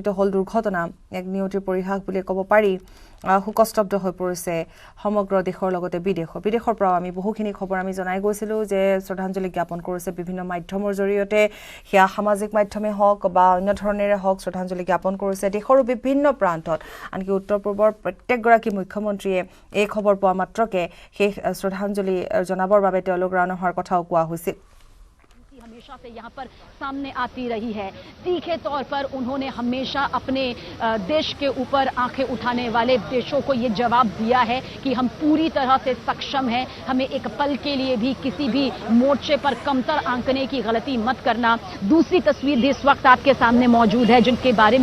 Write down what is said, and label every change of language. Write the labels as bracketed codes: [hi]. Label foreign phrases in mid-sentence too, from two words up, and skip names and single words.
[as] হ'ল দুৰ্ঘটনা এক নিয়তিৰ পৰিহাস বুলি ক'ব পাৰি শোকস্তব্ধ হৈ পৰিছে সমগ্ৰ দেশৰ লগতে বিদেশৰ পৰাও আমি বহুখিনি খবৰ আমি জনাই গৈছিলোঁ যে শ্ৰদ্ধাঞ্জলি জ্ঞাপন কৰিছে বিভিন্ন মাধ্যমৰ জৰিয়তে সেয়া সামাজিক মাধ্যমে হওক বা অন্য ধৰণেৰে হওক শ্ৰদ্ধাঞ্জলি জ্ঞাপন কৰিছে দেশৰো বিভিন্ন প্ৰান্তত আনকি উত্তৰ পূৰ্বৰ প্ৰত্যেকগৰাকী মুখ্যমন্ত্ৰীয়ে এই খবৰ পোৱা মাত্ৰকে সেই শ্ৰদ্ধাঞ্জলি জনাবৰ বাবে তেওঁলোক ৰাওনা হোৱাৰ কথাও কোৱা হৈছিল [hi] हमेशा से यहाँ पर सामने आती रही है तीखे तौर पर उन्होंने हमेशा अपने देश के ऊपर आंखें उठाने वाले देशों को ये जवाब दिया है कि हम पूरी तरह से सक्षम हैं हमें एक पल के लिए भी किसी भी मोर्चे पर कमतर आंकने की गलती मत करना दूसरी तस्वीर भी इस वक्त आपके सामने मौजूद है जिनके बारे